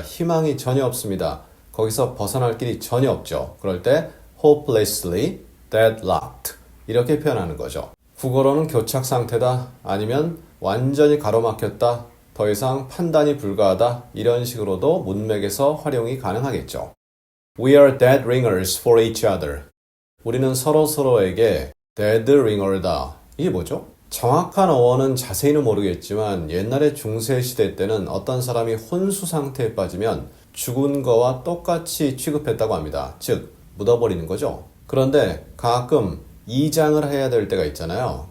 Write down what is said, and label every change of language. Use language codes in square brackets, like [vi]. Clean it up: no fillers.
[ko] 희망이 전혀 없습니다. 거기서 벗어날 길이 전혀 없죠. 그럴 때 [en] hopelessly deadlocked [ko] 이렇게 표현하는 거죠. 국어로는 교착 상태다, 아니면 완전히 가로막혔다, 더 이상 판단이 불가하다, 이런 식으로도 문맥에서 활용이 가능하겠죠. [en] We are dead ringers for each other. [ko] 우리는 서로서로에게 [en] dead ringer [ko] 다. 이게 뭐죠? 정확한 어원은 자세히는 모르겠지만 옛날에 중세시대 때는 어떤 사람이 혼수 상태에 빠지면 죽은 거와 똑같이 취급했다고 합니다. 즉, 묻어버리는 거죠. 그런데 가끔 이장을 해야 될 때가 있잖아요.